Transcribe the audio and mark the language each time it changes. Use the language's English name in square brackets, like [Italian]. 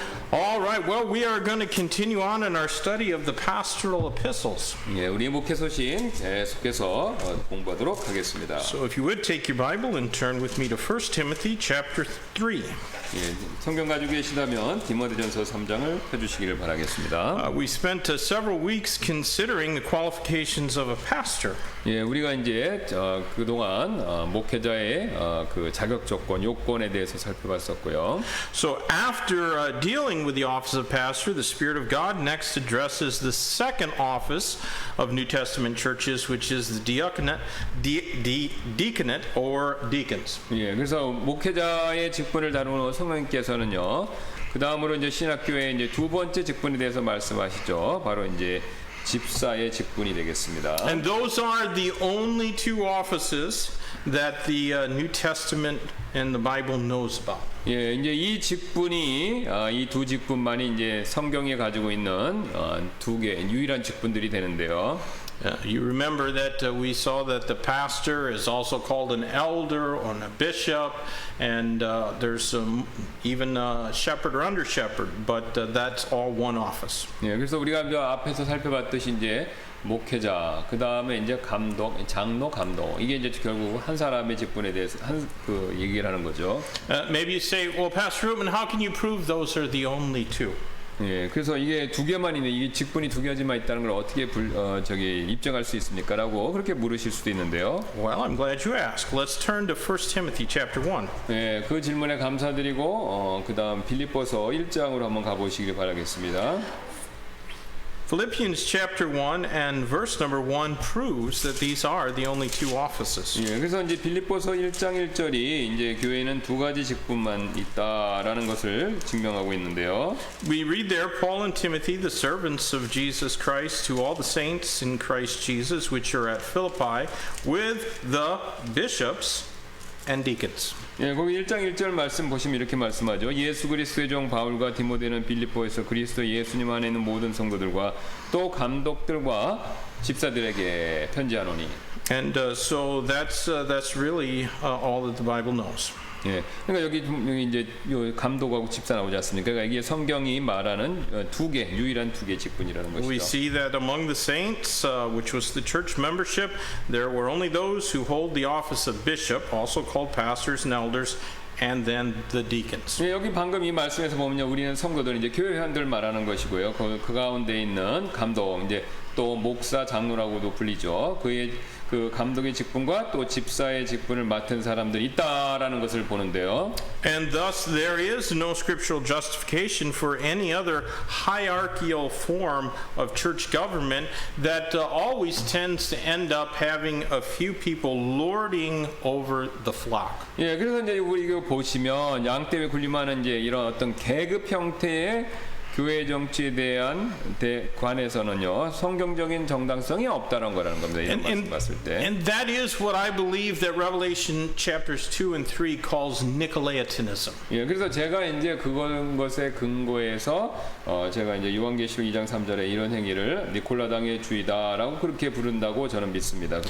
[English] All right, well, we are going to continue on in our study of the pastoral epistles. [Korean] 예, 우리 목회서신 계속해서 공부하도록 하겠습니다. [English] So if you would take your Bible and turn with me to 1 Timothy chapter 3. [Korean] 예, 성경 가지고 계시다면 디모데전서 3장을 펴주시기를 바라겠습니다. [English] We spent several weeks considering the qualifications of a pastor. [Korean] 예, 우리가 이제 그동안 목회자의 그 자격 조건, 요건에 대해서 살펴봤었고요. [English] So after dealing with the office of pastor, the Spirit of God next addresses the second office of New Testament churches, which is the deaconate or deacons. [Korean] 예, 그래서 목회자의 직분을 다루는 성령께서는요, 그 다음으로 이제 신학교의 이제 두 번째 직분에 대해서 말씀하시죠. 바로 이제 집사의 직분이 되겠습니다. [English] And those are the only two offices that the New Testament and the Bible knows about. [Korean] 예, 이제 이 직분이 이 두 직분만이 이제 성경에 가지고 있는 두 개 유일한 직분들이 되는데요. [English] You remember that we saw that the pastor is also called an elder or a bishop, and there's even a shepherd or under shepherd, but that's all one office. [Korean] 예, 그래서 우리가 이제 앞에서 살펴봤듯이 이제 목회자, 그 다음에 이제 감독, 장로, 감독, 이게 이제 결국 한 사람의 직분에 대해서 그 얘기를 하는 거죠. [English] Maybe you say, well, Pastor Ruben, how can you prove those are the only two? [Korean] 예, 그래서 이게 두 개만 있네, 이게 직분이 두 가지만 있다는 걸 어떻게 입증할 수 있습니까?라고 그렇게 물으실 수도 있는데요. [English] Well, I'm glad you asked. Let's turn to 1 Timothy chapter 1. [Korean] 예, 그 질문에 감사드리고 그다음 빌립보서 1장으로 한번 가보시길 바라겠습니다. [English] Philippians chapter 1 and verse number 1 proves that these are the only two offices. [Korean] 예, 그래서 이제 빌립보서 1장 1절이 이제 교회는 두 가지 직분만 있다라는 것을 증명하고 있는데요. [English] We read there, Paul and Timothy, the servants of Jesus Christ, to all the saints in Christ Jesus, which are at Philippi, with the bishops and deacons. [Korean] 예, 거기 1장 1절 말씀 보시면 이렇게 말씀하죠. 예수 그리스도의 종 바울과 디모데는 빌립보에서 그리스도 예수님 안에 있는 모든 성도들과 또 감독들과 집사들에게 편지하노니. [English] And so that's really all that the Bible knows. [Korean] 예, 그러니까 여기 이제 요 감독하고 집사 나오지 않습니까? 그러니까 이게 성경이 말하는 유일한 두 개 직분이라는 것이죠. [English] We see that among the saints, which was the church membership, there were only those who hold the office of bishop, also called pastors and elders, and then the deacons. [Korean] 예, 여기 방금 이 말씀에서 보면요, 우리는 성도들 이제 교회 회원들 말하는 것이고요. 그 가운데 있는 감독, 이제 또 목사, 장로라고도 불리죠. 그의 그 감독의 직분과 또 집사의 직분을 맡은 사람들이 있다라는 것을 보는데요. [English] And thus there is no scriptural justification for any other hierarchical form of church government that always tends to end up having a few people lording over the flock. [Korean] 예, 그래서 이제 우리 이거 보시면 양떼에 군림하는 이제 이런 어떤 계급 형태의 교회 정치에 대한 관해서는요, 성경적인 정당성이 없다는 거라는 겁니다. 이런 말씀 봤을 때. [English] And that is what I believe that Revelation chapters 2 and 3 calls Nicolaitanism. [Korean] 예, 그래서 제가 이제 그것에 근거해서 제가 이제 요한계시록 2장 3절에 이런 행위를 니콜라당의 주의다라고 그렇게 부른다고 저는 믿습니다.